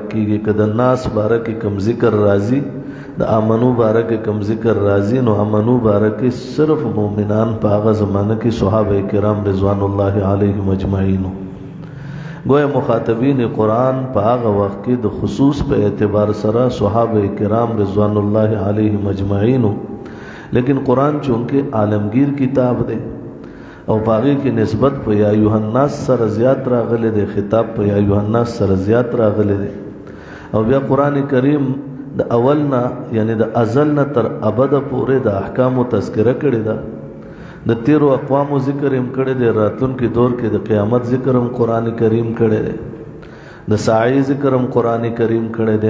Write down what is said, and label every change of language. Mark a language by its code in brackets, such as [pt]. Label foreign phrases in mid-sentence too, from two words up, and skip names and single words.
[ps] که د ناس باره کې کم ذکر راځي د آمنو باره کې کم ذکر راځي نو آمنو باره کې صرف مومنان په هغه زمانه کې صحابه کرام [ar] رضوان الله علیهم اجمعین [ps] گویا مخاطبین قرآن په هغه وخت کې د خصوص په اعتبار سره صحابه کرام [ar] رضوان الله علیهم اجمعین، [ps] لیکن قرآن چونکہ عالمگیر کتاب دے او پاغی کی نسبت په [ar] یا ایها الناس [ps] سره زیات راغلی دی، خطاب په [ar] یا ایها الناس [ps] سره زیات راغلی دی، او بیا قرآن کریم د اولنا یعنی د ازلنا تر ابد پورې د احکامو تذکره کړی ده، د تیرو اقوامو ذکر هم کړی دی، راتلونکي دور کې د قیامت ذکر هم قرآن کریم کړی دی، د ساعی ذکر هم قرآن کریم کړی دی.